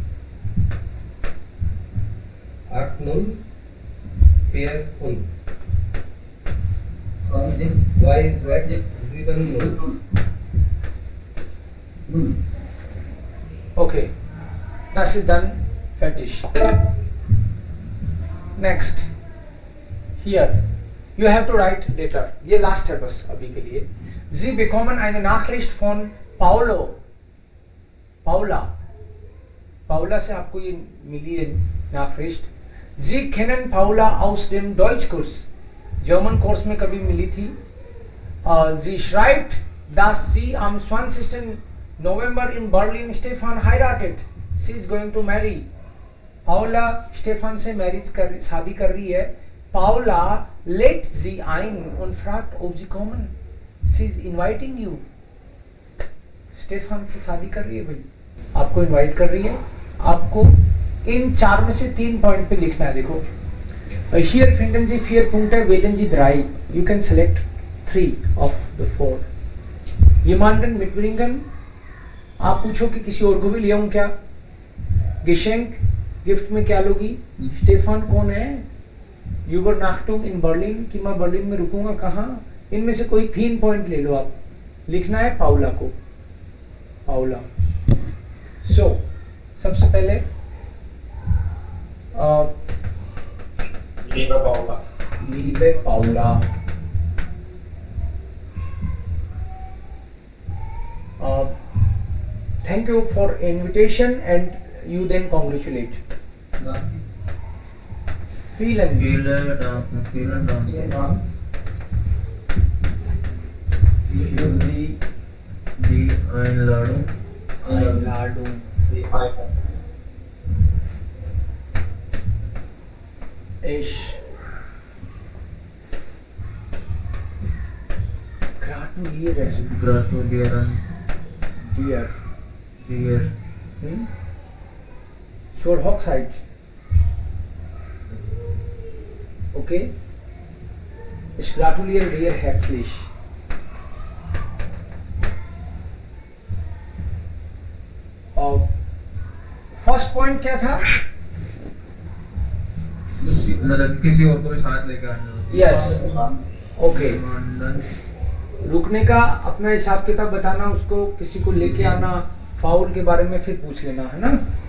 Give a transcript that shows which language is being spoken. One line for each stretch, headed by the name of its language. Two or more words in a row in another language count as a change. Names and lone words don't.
German: 8 0 Pier 1. 2 2 6 7 0. Okay, das ist dann fertig.
English: Next, here you have to write later.
Hindi: ये last है बस अभी के लिए.
German: Sie bekommen eine Nachricht von Paulo.
Hindi: Paula से आपको ये मिली है Nachricht.
German: Sie kennen Paula aus dem Deutschkurs.
Hindi: German Kurs में कभी मिली थी.
German: Sie schreibt, dass sie am 20. November in Berlin Stefan heiratet.
English: She is going to marry.
Hindi: Paula Stefan से शादी कर रही है.
German: Paula lädt sie ein und fragt, ob sie kommen.
English: She is inviting you.
Hindi: Stefan से शादी कर रही है भाई. आपको इनवाइट कर रही है. आपको इन 4 में से 3 पॉइंट पे लिखना है. देखो,
German: here finden Sie 4 Punkte, wählen Sie 3.
English: You can select 3 of the 4.
German: Jemanden mitbringen.
Hindi: आप पूछो कि किसी और को भी ले आऊं क्या. Geschenk, गिफ्ट में क्या लोगी. स्टेफन कौन है.
German: Übernachtung in Berlin,
Hindi: कि मैं बर्लिन में रुकूंगा कहाँ. इनमें से कोई 3 पॉइंट ले लो आप. लिखना है पाउला को. पाउला. सो सबसे पहले Liebe Paula.
English: Thank you for invitation and you then congratulate.
German: Vielen Dank für die Einladung. Ich gratuliere dir zur Hochzeit. Okay? Ich gratuliere dir herzlich.
English: first point
Hindi: क्या था. किसी और को भी साथ लेकर आना.
English: yes. okay.
Hindi: रुकने का अपना हिसाब किताब बताना, उसको किसी को लेके आना, फाउल के बारे में फिर पूछ लेना, है ना.